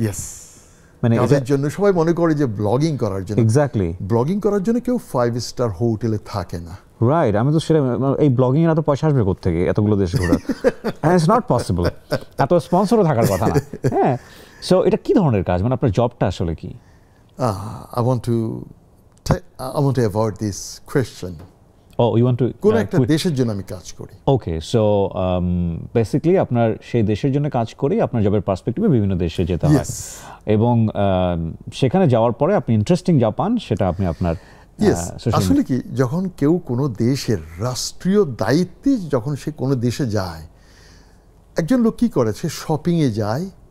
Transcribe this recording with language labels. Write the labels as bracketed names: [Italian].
[Bangla] Yes, মানে কাজের জন্য। সবাই মনে করে যে ব্লগিং করার জন্য। [English] exactly, [Bangla] ব্লগিং করার জন্য কেউ 5 স্টার হোটেলে থাকে না। রাইট, আমি তো সেটা, এই ব্লগিং এর এত পয়সা আসবে কোত্থেকে এতগুলো দেশে ঘোরার? [English] it's not possible, [Bangla] এত স্পন্সরও থাকার কথা না। হ্যাঁ, সো এটা কি ধরনের কাজ, মানে আপনার জবটা আসলে কি? [English] I want to avoid this question. You want to [Bangla] কোন একটা দেশের জন্য আমি কাজ করি। ওকে, সো বেসিক্যালি আপনার সেই দেশের জন্য কাজ করেই আপনার জবের পার্সপেক্টিভে বিভিন্ন দেশে যেতে হয় এবং সেখানে যাওয়ার পরে আপনি ইন্টারেস্টিং যা পান সেটা আপনি আপনার আসলে কি, যখন কেউ কোনো দেশের রাষ্ট্রীয় দায়িত্বে যখন সে কোনো দেশে যায়, একজন লোক কি করে, সে শপিংয়ে যায়,